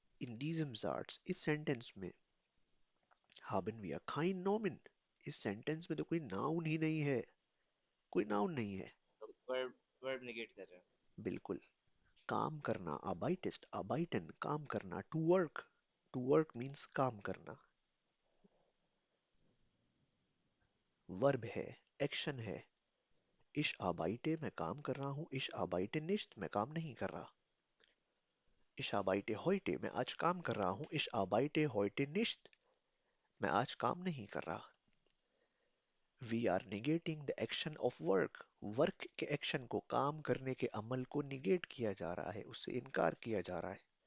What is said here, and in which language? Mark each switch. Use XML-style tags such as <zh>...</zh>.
<de>In diesem Satz,</de> <hi>इस sentence में</hi> <de>haben wir kein Nomen.</de> <hi>इस सेंटेंस में तो कोई नाउन ही नहीं है. कोई नाउन नहीं है. तो verb negate कर रहे हैं. बिल्कुल. काम करना,</hi> <de>arbeitest, arbeiten,</de> <hi>काम करना,</hi> <en>to work. To work means</en> <hi>काम करना. वर्ब है, एक्शन है.</hi> <de>Ich arbeite,</de> <hi>मैं काम कर रहा हूँ.</hi> <de>Ich arbeite nicht,</de> <hi>मैं काम नहीं कर रहा.</hi> <de>Ich arbeite heute,</de> <hi>मैं आज काम कर रहा हूँ.</hi> <de>Ich arbeite heute nicht,</de> <hi>मैं आज काम नहीं कर रहा.</hi> <en>We are negating the action of work.</en> <hi>Work के एक्शन को, काम करने के अमल को निगेट किया जा रहा है, उससे इनकार किया जा रहा है.</hi>